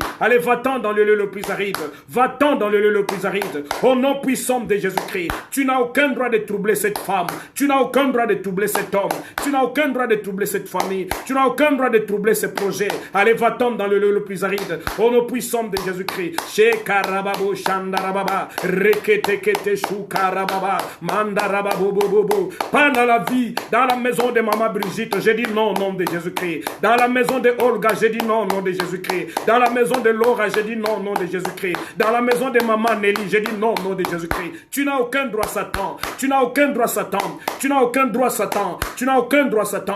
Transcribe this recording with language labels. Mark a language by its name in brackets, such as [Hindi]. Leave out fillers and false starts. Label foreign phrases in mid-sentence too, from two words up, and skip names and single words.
[French] Allez, va-t'en dans le lieu le plus aride, va-t'en dans le lieu le plus aride, au nom puissant de Jésus-Christ. Tu n'as aucun droit de troubler cette femme. Tu n'as aucun droit de troubler cet homme. Tu n'as aucun droit de troubler cette famille. Tu n'as aucun droit de troubler ces projets. Allez, va-t'en dans le lieu le plus aride. Au nom puissant de Jésus-Christ. Shekarababo shandarababa. Reketekete shukarababa. Mandarababobobobo. Pas dans la vie, dans la maison de maman Brigitte, j'ai dit non, nom de Jésus-Christ. Dans la maison de Olga, j'ai dit non, nom de Jésus-Christ. Dans la maison de Laura, j'ai dit non, nom de Jésus-Christ. Dans la maison de maman Nelly, j'ai dit non, nom de Jésus-Christ. Tu n'as aucun droit, Satan. Tu n'as aucun droit, Satan. Tu n'as aucun droit, Satan. Tu n'as aucun droit, Satan.